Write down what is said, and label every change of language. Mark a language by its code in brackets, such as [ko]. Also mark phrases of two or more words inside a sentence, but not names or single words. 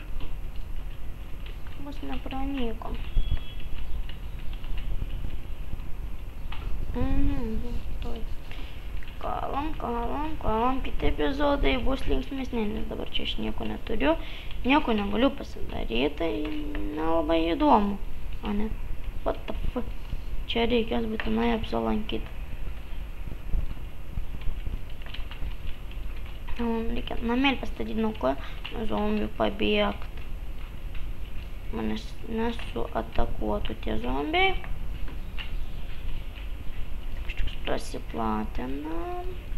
[lt] Mes nepranykom. Kalam. Kiti epizodai bus linksmesni, nes dabar čia aš nieko neturiu. Nieko negaliu pasidaryti, tai nelabai įdomu. O ne? [en] What the fuck? [lt] Čia reikės būtinai apsilankyti. Reikia namelį pastatyti, nuo ko zombių pabėgti. Manęs nesuatakuotų tie zombiai. Kažkoks prasiplatinam.